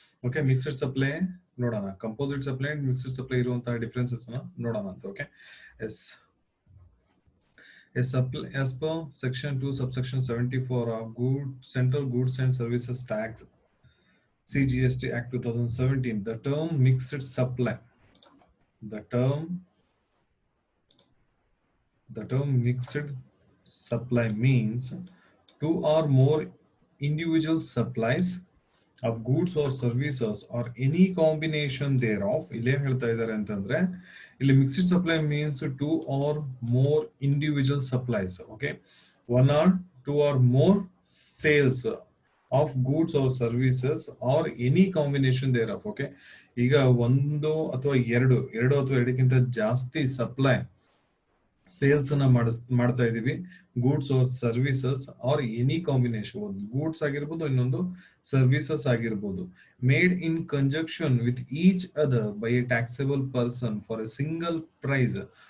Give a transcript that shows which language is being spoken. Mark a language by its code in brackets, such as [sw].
[kn] Okay, mixed supply ನೋಡೋಣ. Composite supply and mixed supply ಇರುವಂತಹ differences ನೋಡೋಣ ಅಂತ. [en] Okay, yes as per section 2 subsection 74 of Central Goods and Services Tax CGST Act 2017, the term mixed supply, the term mixed supply means two or more individual supplies of goods or services or any combination thereof. [kn] ಇಲ್ಲಿ ಏನ್ ಹೇಳ್ತಾ ಇದ್ದಾರೆ ಅಂತಂದ್ರೆ, ಇಲ್ಲಿ [en] Mixed supply means two or more individual supplies. Okay, one or two or more sales of goods or services or any combination thereof. [kn] Okay, ಈಗ ಒಂದು ಅಥವಾ ಎರಡು ಅಥವಾ ಎರಡಕ್ಕಿಂತ ಜಾಸ್ತಿ ಸಪ್ಲೈ ಸೇಲ್ಸ್ ಅನ್ನ ಮಾಡ್ತಾ ಇದೀವಿ, [en] goods or services or any combination, [kn] ಒಂದು ಗೂಡ್ಸ್ ಆಗಿರ್ಬೋದು, ಇನ್ನೊಂದು ಸರ್ವಿಸಸ್ ಆಗಿರ್ಬೋದು, [en] Made in conjunction with each other by a taxable person for a single price.